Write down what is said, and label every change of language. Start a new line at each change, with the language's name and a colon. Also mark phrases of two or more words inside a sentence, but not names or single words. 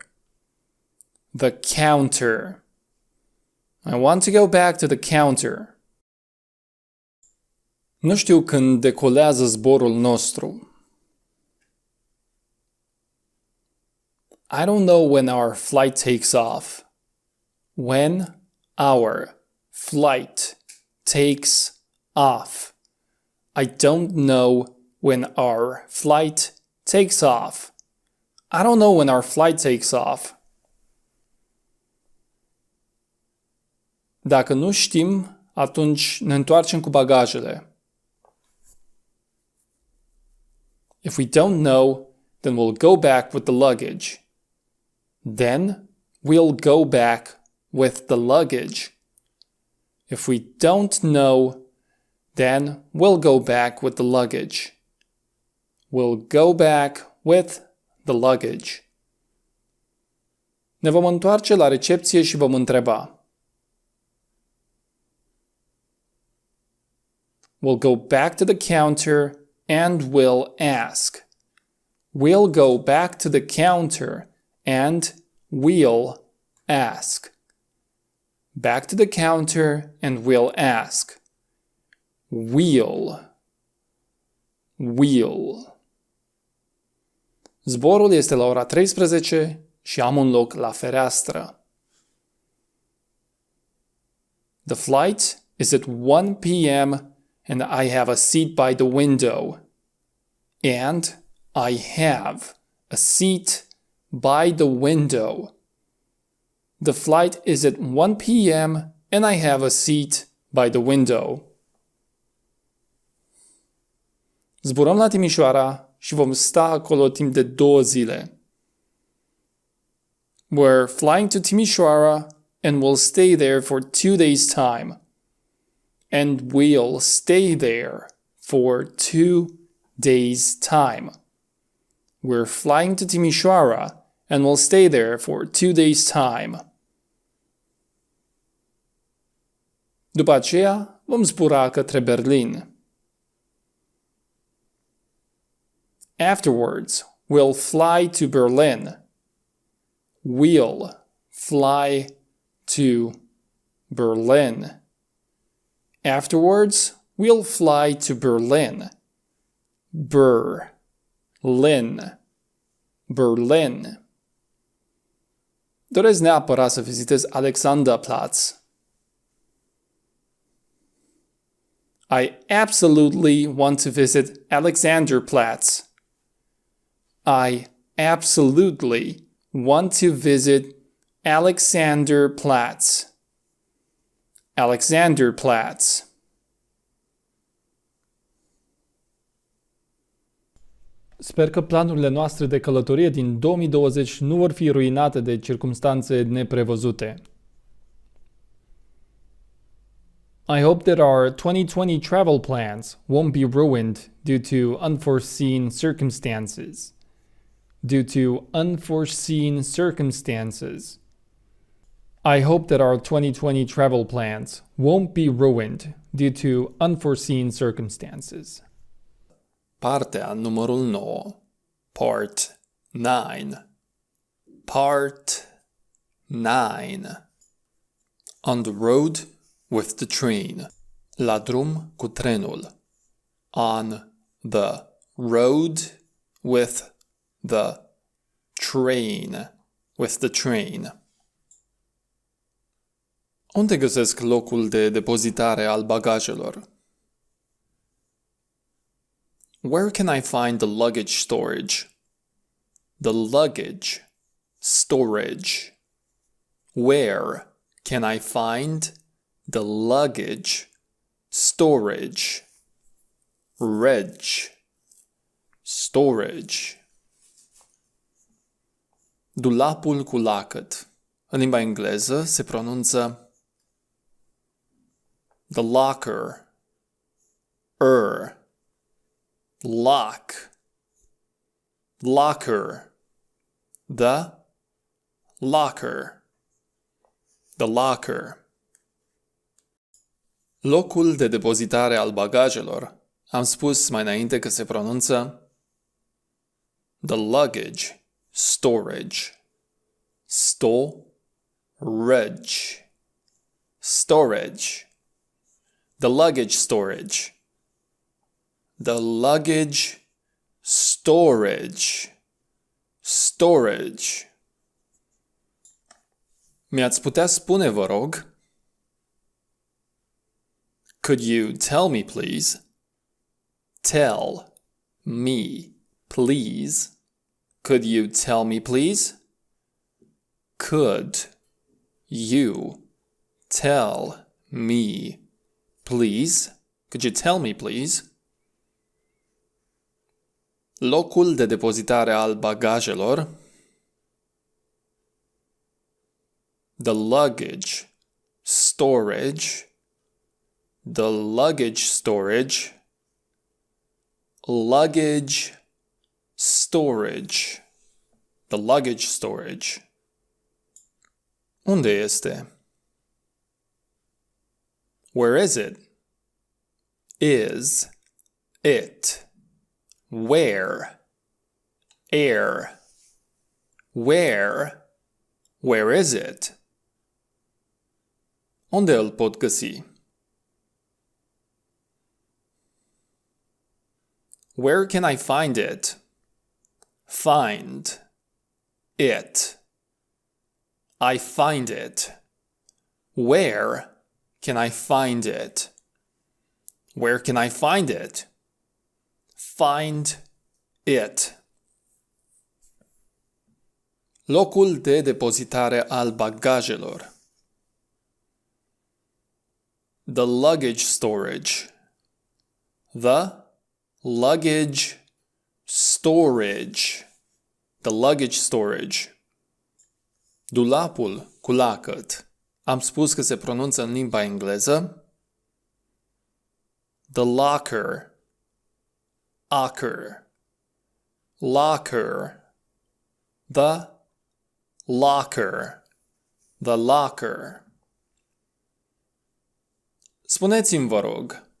English: The counter. I want to go back to the counter.
Romanian: Nu știu când decolează zborul nostru.
English: I don't know when our flight takes off. When our flight takes off. I don't know when our flight takes off. I don't know when our flight takes off.
Romanian: Dacă nu știm, atunci ne întoarcem cu bagajele.
English: If we don't know, then we'll go back with the luggage. Then we'll go back with the luggage. If we don't know, then we'll go back with the luggage. We'll go back with the luggage.
Romanian: Ne vom întoarce la recepție și vom întreba.
English: We'll go back to the counter and we'll ask. We'll go back to the counter and we'll ask. Back to the counter and we'll ask. We'll.
Romanian: Zborul este la ora 13 și am un loc la fereastră.
English: The flight is at 1 p.m. and I have a seat by the window. And I have a seat by the window. The flight is at 1 p.m. and I have a seat by the window.
Romanian: Zburăm la Timișoara și vom sta acolo timp de 2 zile.
English: We're flying to Timișoara and we'll stay there for 2 days' time. And we'll stay there for 2 days' time. We're flying to Timișoara and we'll stay there for 2 days' time.
Romanian: După aceea, vom zbura către Berlin.
English: Afterwards, we'll fly to Berlin. We'll fly to Berlin. Afterwards, we'll fly to Berlin. Berlin.
Romanian: Doresc neapărat să vizitez Alexanderplatz.
English: I absolutely want to visit Alexanderplatz. I absolutely want to visit Alexanderplatz. Alexanderplatz.
Romanian: Sper că planurile noastre de călătorie din 2020 nu vor fi ruinate de circumstanțe neprevăzute.
English: I hope that our 2020 travel plans won't be ruined due to unforeseen circumstances. Due to unforeseen circumstances. I hope that our 2020 travel plans won't be ruined due to unforeseen circumstances.
Romanian: Partea numărul 9.
English: Part 9. Part 9. On the road with the train.
Romanian: La drum cu trenul.
English: On the road with the train. With the train.
Romanian: Unde găsesc locul de depozitare al bagajelor?
English: Where can I find the luggage storage? The luggage storage. Where can I find the luggage storage? Reg. Storage.
Romanian: Dulapul cu lacăt. În limba engleză se pronunță
English: the locker. Lock. Locker. The locker. The locker.
Romanian: Locul de depozitare al bagajelor. Am spus mai înainte că se pronunță
English: the luggage storage. Storage. Storage. The luggage storage. The luggage storage. Storage.
Romanian: Mi-ați putea spune, vă rog?
English: Could you tell me, please? Tell me, please. Could you tell me, please? Could you tell me, please? Could you tell me, please?
Romanian: Locul de depozitare al bagajelor.
English: The luggage storage. The luggage storage. Luggage storage. The luggage storage.
Romanian: Unde este?
English: Where is it? Is it? Where? Air. Where? Where is it?
Romanian: Unde îl pot găsi?
English: Where can I find it? Find it. I find it. Where can I find it? Where can I find it? Find it.
Romanian: Locul de depozitare al bagajelor.
English: The luggage storage. The luggage storage. The luggage storage.
Romanian: Dulapul cu lacăt. Am spus că se pronunță în limba engleză
English: the locker. Locker. Locker. The locker. The locker.
Romanian: Spuneți-mi, vă rog.